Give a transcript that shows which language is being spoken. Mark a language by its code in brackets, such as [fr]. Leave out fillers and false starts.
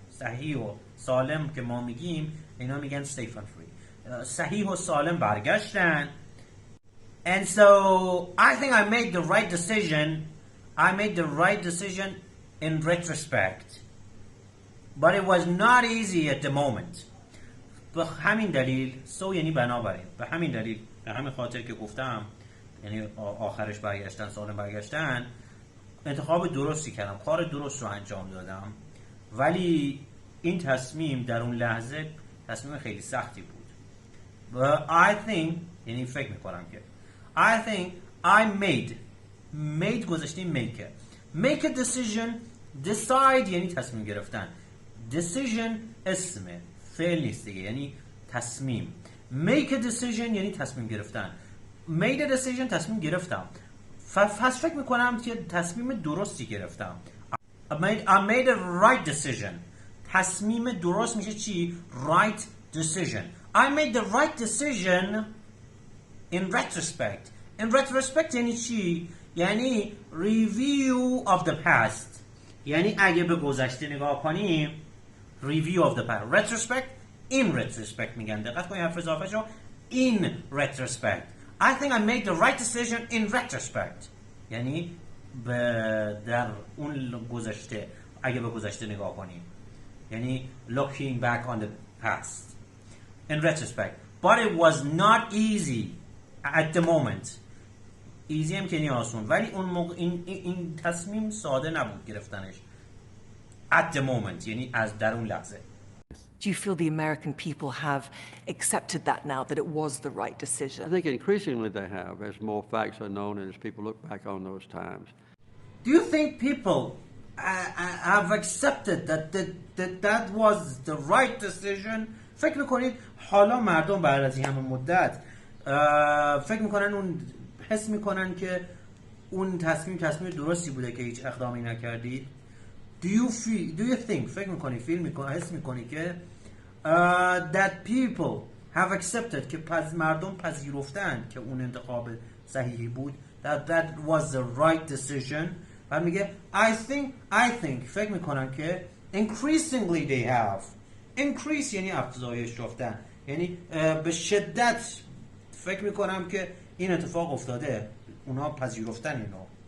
[fa] صحیح و سالم که ما میگیم اینا میگن [en] safe and free. [fa] صحیح و سالم برگشتن. [en] And so I think I made the right decision. I made the right decision in retrospect. But it was not easy at the moment. [fa] به همین دلیل یعنی بنابراین به همین دلیل به همین خاطر که گفتم یعنی آخرش برگشتن سالم برگشتن انتخاب درستی کردم کار درست رو انجام دادم ولی این تصمیم در اون لحظه تصمیم خیلی سختی بود. [en] But I think [fa] یعنی فکر میکنم که [en] I think I made [fa] گذاشتیم [en] make a decision. [fa] decide یعنی تصمیم گرفتن. decision اسمه فعل نیست دیگه یعنی تصمیم. [en] make a decision [fa] یعنی تصمیم گرفتن. [en] made a decision [fa] تصمیم گرفتم. پس فکر میکنم که تصمیم درستی گرفتم. [en] I made a right decision. [fa] تصمیم درست میشه چی؟ [en] right decision. I made the right decision in retrospect. In retrospect [fa] یعنی چی؟ یعنی [en] review of the past. [fa] یعنی اگه به گذشته نگاه کنیم [en] review of the past. retrospect in retrospect میگن. [fa] دقت کنید حرف اضافه شو [en] in retrospect. I think I made the right decision in retrospect. [fa] یعنی در اون گذشته اگه به گذشته نگاه کنیم یعنی [en] looking back on the past in retrospect. But it was not easy at the moment. [fa] easy هم که آسون ولی اون موقع این تصمیم ساده نبود گرفتنش. [en] at the moment [fa] یعنی از در اون لحظه. [en] Do you feel the American people have accepted that now, that it was the right decision? I think increasingly they have, as more facts are known and as people look back on those times. Do you think people have accepted that was the right decision? [fa] فکر میکنید حالا مردم بعد از این همه مدت فکر میکنن اون حس میکنن که اون تصمیم درستی بوده که هیچ اقدامی نکردید؟ [en] Do you think [fa] فکر میکنی حس میکنی که [en] that people have accepted [fa] که مردم پذیرفتن که اون انتخاب صحیحی بود [en] that was the right decision [fa] و میگه [en] I think [fa] فکر میکنم که [en] increasingly they have [fa] increase یعنی افزایش یافتن یعنی به شدت فکر میکنم که این اتفاق افتاده اونا پذیرفتن اینو